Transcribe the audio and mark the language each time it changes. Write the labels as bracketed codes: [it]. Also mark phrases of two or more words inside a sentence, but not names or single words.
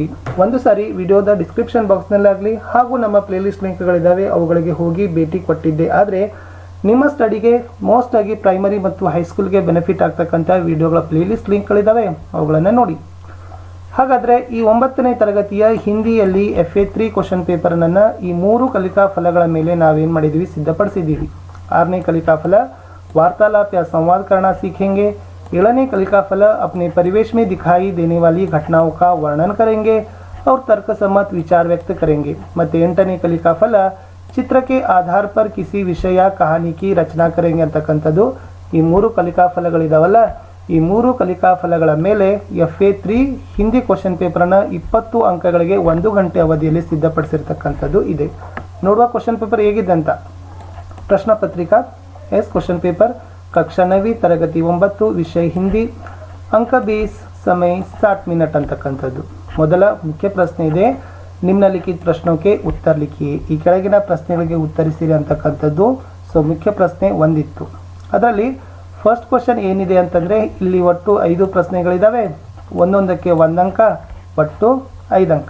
[kn] ಒಂದು ಸಾರಿ ವಿಡಿಯೋದ ಡಿಸ್ಕ್ರಿಪ್ಷನ್ ಬಾಕ್ಸ್ನಲ್ಲಾಗಲಿ ಹಾಗೂ ನಮ್ಮ ಪ್ಲೇಲಿಸ್ಟ್ ಲಿಂಕ್ಗಳಿದ್ದಾವೆ, ಅವುಗಳಿಗೆ ಹೋಗಿ ಭೇಟಿ ಕೊಟ್ಟಿದ್ದೆ ಆದರೆ ನಿಮ್ಮ ಸ್ಟಡಿಗೆ ಮೋಸ್ಟ್ ಆಗಿ ಪ್ರೈಮರಿ ಮತ್ತು ಹೈಸ್ಕೂಲ್ಗೆ ಬೆನಿಫಿಟ್ ಆಗ್ತಕ್ಕಂಥ ವಿಡಿಯೋಗಳ ಪ್ಲೇಲಿಸ್ಟ್ ಲಿಂಕ್ಗಳಿದ್ದಾವೆ, ಅವುಗಳನ್ನು ನೋಡಿ. ಹಾಗಾದರೆ ಈ 9ನೇ ತರಗತಿಯ ಹಿಂದಿಯಲ್ಲಿ FA3 ಕ್ವಶನ್ ಪೇಪರ್ನನ್ನು ಈ 3 ಕಲಿಕಾ ಫಲಗಳ ಮೇಲೆ ನಾವೇನು ಮಾಡಿದ್ದೀವಿ, ಸಿದ್ಧಪಡಿಸಿದ್ದೀವಿ. 6ನೇ ಕಲಿಕಾ ಫಲ [hi] वार्तालाप या संवाद करना सीखेंगे. 7ನೇ कलिका फल अपने परिवेश में दिखाई देने वाली घटनाओं का वर्णन करेंगे और तर्कसम्मत विचार व्यक्त करेंगे. [kn] ಮತ್ತು 8ನೇ [hi] कलिका फल चित्र के आधार पर किसी विषय या कहानी की रचना करेंगे ಅಂತಕ್ಕಂಥದ್ದು. [kn] ಈ 3 ಕಲಿಕಾ ಫಲಗಳಿದಾವಲ್ಲ, ಈ 3 ಕಲಿಕಾ ಫಲಗಳ ಮೇಲೆ FA3 ಹಿಂದಿ ಕ್ವಶನ್ ಪೇಪರ್ನ 20 ಅಂಕಗಳಿಗೆ 1 ಗಂಟೆ ಅವಧಿಯಲ್ಲಿ ಸಿದ್ಧಪಡಿಸಿರ್ತಕ್ಕಂಥದ್ದು ಇದೆ. ನೋಡುವ ಕ್ವಶನ್ ಪೇಪರ್ ಹೇಗಿದೆ ಅಂತ. ಪ್ರಶ್ನೆ ಪತ್ರಿಕಾ ಕ್ವಶನ್ ಪೇಪರ್ [hi] कक्षा 9वीं तरगति 9 विषय हिंदी, अंक 20, समय 60 मिनट [kn] ಅಂತಕ್ಕಂಥದ್ದು. ಮೊದಲ ಮುಖ್ಯ ಪ್ರಶ್ನೆ ಇದೆ, [hi] निम्नलिखित प्रश्नों के उत्तर लिखिए. [kn] ಈ ಕೆಳಗಿನ ಪ್ರಶ್ನೆಗಳಿಗೆ ಉತ್ತರಿಸಿರಿ ಅಂತಕ್ಕಂಥದ್ದು. ಸೊ ಮುಖ್ಯ ಪ್ರಶ್ನೆ ಒಂದಿತ್ತು. ಅದರಲ್ಲಿ ಫಸ್ಟ್ ಕ್ವಶನ್ ಏನಿದೆ ಅಂತಂದರೆ, ಇಲ್ಲಿ ಒಟ್ಟು 5 ಪ್ರಶ್ನೆಗಳಿದ್ದಾವೆ. ಒಂದೊಂದಕ್ಕೆ 1 ಅಂಕ, ಒಟ್ಟು 5 ಅಂಕ.